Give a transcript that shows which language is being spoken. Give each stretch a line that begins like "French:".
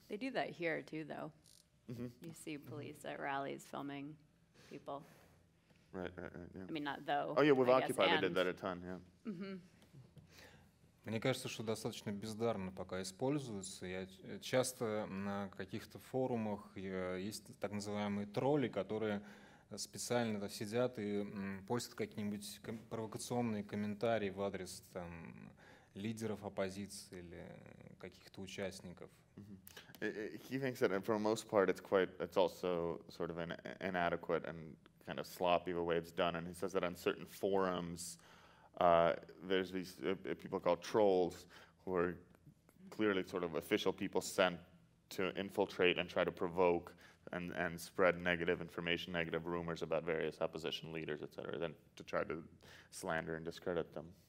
English: They do that here too, though. Mm-hmm. You see police at rallies filming people. Right, yeah. I mean, not though. Oh yeah, with Occupy they did that a ton, yeah. Mm-hmm.
Russian: Мне кажется, что достаточно бездарно пока используется. Я часто на каких-то форумах есть так называемые тролли, которые специально сидят и постят какие-нибудь провокационные комментарии в адрес там, лидеров оппозиции или каких-то участников.
English: He thinks that for the most part it's also sort of inadequate and kind of sloppy the way it's done, and he says that on certain forums there's these people called trolls who are clearly sort of official people sent to infiltrate and try to provoke and spread negative information, negative rumors about various opposition leaders, etc., then to try to slander and discredit them.